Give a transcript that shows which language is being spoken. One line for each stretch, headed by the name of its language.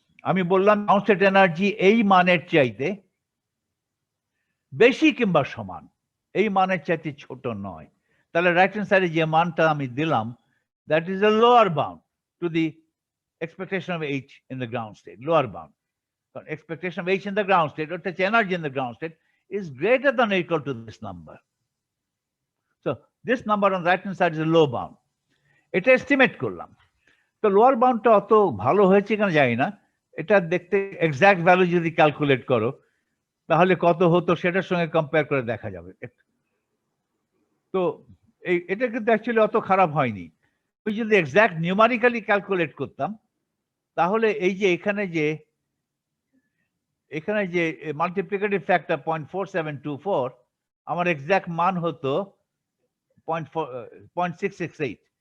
Bangla: আমি বললাম ground state energy এই মানের চাইতে বেশি কিংবা সমান, এই মানের চাইতে ছোট নয়। তাহলে রাইট হ্যান্ড সাইডে যে মানটা আমি দিলাম,
English: That is a lower bound to the expectation of H in the ground state, lower bound. So expectation of H in the ground state, or the energy in the ground state, is greater than or equal to this number. So this number on the right hand side is a low bound.
Bangla: এটা estimate করলাম। তো lower বাউন্ডটা অত ভালো হয়েছে কেন জানি না, এটা দেখতে এক্সাক্ট ভ্যালু যদি ক্যালকুলেট করো তাহলে কত হতো সেটার সঙ্গে কম্পেয়ার করে দেখা যাবে। তো এটা কিন্তু অ্যাকচুয়ালি অত খারাপ হয়নি। আমি যদি এক্সাক্ট নিউমারিক্যালি ক্যালকুলেট করতাম তাহলে এই যে এখানে যে মাল্টিপ্লিকেটিভ ফ্যাক্টর 0.4724, আমার এক্সাক্ট মান হতো 0.668।